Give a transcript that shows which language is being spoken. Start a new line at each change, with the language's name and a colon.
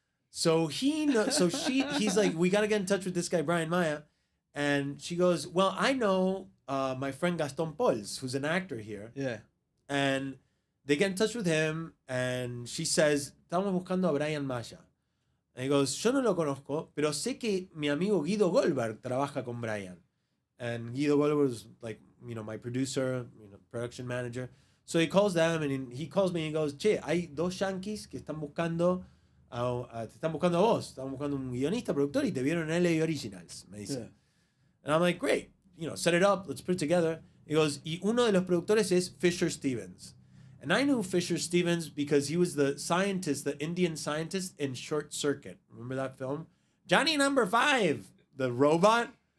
English: So he's like, we got to get in touch with this guy, Brian Maya. And she goes, well, I know my friend Gaston Pols, who's an actor here. Yeah. And they get in touch with him, and she says,
Spanish: estamos buscando a Brian Maya.
English: And he goes,
Spanish: yo no lo conozco, pero sé que mi amigo Guido Goldberg trabaja con Brian.
English: And Guido Goldberg was like, you know, my producer, you know, production manager. So he calls them, and he calls me and he goes,
Spanish: che, hay dos yankees que están buscando, te están buscando a vos. Están buscando un guionista, productor, y te vieron en LA Originals, me dice.
English: Yeah. And I'm like, great, you know, set it up, let's put it together. He goes,
Spanish: y uno de los productores es Fisher Stevens.
English: And I knew Fisher Stevens because he was the scientist, the Indian scientist in Short Circuit. Remember that film? Johnny Number 5, the robot.